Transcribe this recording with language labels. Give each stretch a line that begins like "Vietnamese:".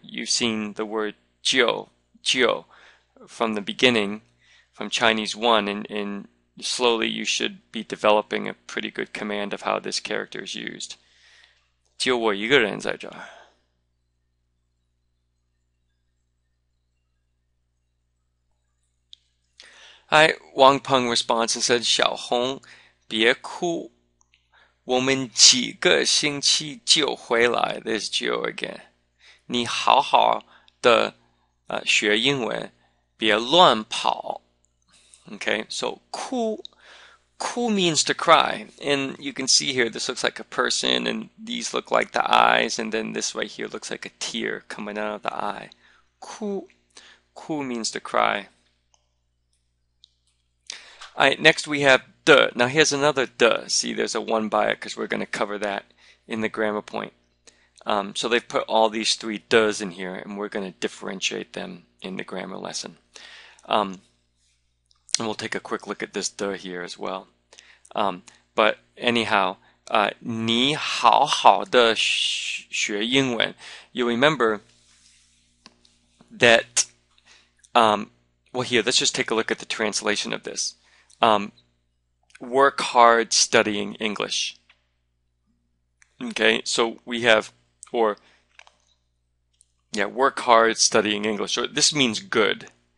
English: You've seen the word jiu from the beginning, from Chinese 1, and slowly you should be developing a pretty good command of how this character is used.
Chinese: 就我一个人在这儿.
English: Wang Peng responds and said,
Chinese: 小红，别哭。我们几个星期就回来
English: There's Joe again.
Chinese: 你好好的学英文，别乱跑.
English: Okay, so 哭 means to cry. And you can see here, this looks like a person, and these look like the eyes, and then this right here looks like a tear coming out of the eye. 哭 means to cry. Alright, next we have de. Now here's another de. See, there's a 1 by it because we're going to cover that in the grammar point. So they've put all these 3 de's in here, and we're going to differentiate them in the grammar lesson. And we'll take a quick look at this de here as well. But anyhow,
Chinese: 你好好的学英文.
English: You remember that, well here, let's just take a look at the translation of this. Work hard studying English. Okay, so we have, work hard studying English. So this means good.